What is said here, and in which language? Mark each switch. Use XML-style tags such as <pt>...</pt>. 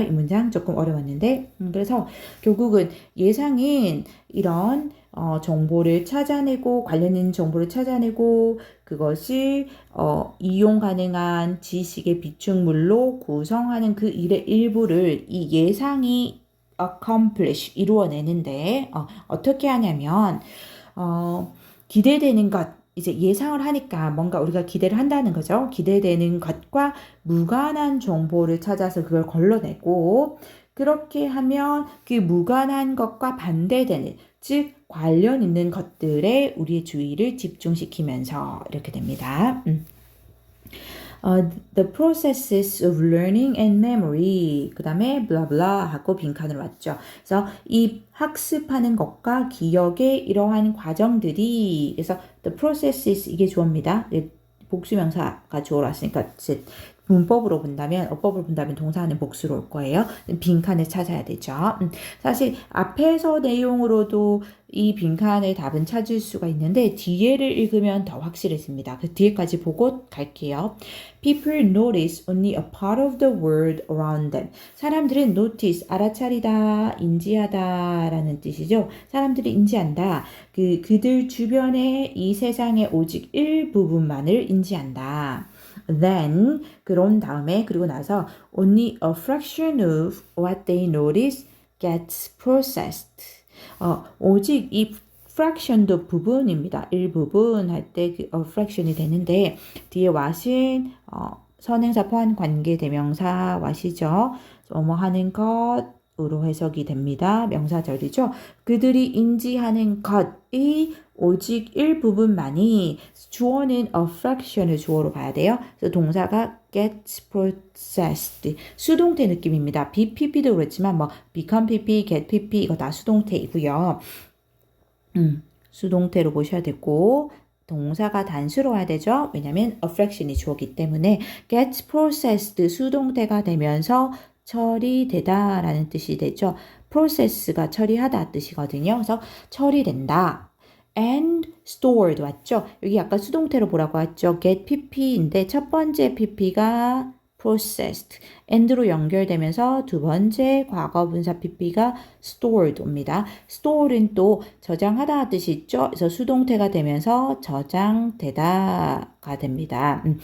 <ko>이 문장 조금 어려웠는데 그래서 결국은 예상인 이런 정보를 찾아내고 관련 있는 정보를 찾아내고 그것이 이용 가능한 지식의 비축물로 구성하는 그 일의 일부를 이 예상이 accomplish 이루어내는데 어떻게 하냐면 기대되는 것 이제 예상을 하니까 뭔가 우리가 기대를 한다는 거죠. 기대되는 것과 무관한 정보를 찾아서 그걸 걸러내고 그렇게 하면 그 무관한 것과 반대되는 즉 관련 있는 것들에 우리의 주의를 집중시키면서 이렇게 됩니다.</ko> <en>The processes of learning and memory</en> <ko>그 다음에</ko> <en>blah blah</en> <ko>하고 빈칸으로 왔죠. 그래서 이 학습하는 것과 기억의 이러한 과정들이 그래서 the processes 이게 주어입니다. 복수명사가 주어로 왔으니까 문법으로 본다면 어법으로 본다면 동사는 복수로 올 거예요. 빈칸을 찾아야 되죠. 사실 앞에서 내용으로도 이 빈칸의 답은 찾을 수가 있는데 뒤에를 읽으면 더 확실해집니다. 그 뒤에까지 보고 갈게요.</ko> <en>People notice only a part of the world around them.</en> <ko>사람들은 notice, 알아차리다, 인지하다 라는 뜻이죠. 사람들이 인지한다. 그들 주변의 이 세상의 오직 일부분만을 인지한다.</ko> <en>Then,</en> <ko>그런 다음에 그리고 나서</ko> <en>only a fraction of what they notice gets processed.</en> <ko>오직 이 fraction도 부분입니다. 일부분 할 때 그 fraction이 되는데 뒤에 what은 선행사 포함 관계 대명사 what이죠. 뭐뭐 하는 것으로 해석이 됩니다. 명사절이죠. 그들이 인지하는 것이 오직 일부분만이 주어는 a fraction을 주어로 봐야 돼요. 그래서 동사가 gets processed 수동태 느낌입니다. be pp도 그렇지만 뭐 become pp, get pp 이거 다 수동태이고요. 수동태로 보셔야 되고 동사가 단수로 와야 되죠. 왜냐면 a fraction이 주어기 때문에 gets processed 수동태가 되면서 처리되다 라는 뜻이 되죠. process가 처리하다 뜻이거든요. 그래서 처리된다.</ko> <en>and stored 왔죠.</en> <ko>여기 아까 수동태로 뭐라고 했죠? get pp인데 첫 번째 pp가 processed, and로 연결되면서 두 번째 과거분사 pp가 stored 옵니다. stored는 또 저장하다 뜻이 있죠. 그래서 수동태가 되면서 저장되다가 됩니다.</ko>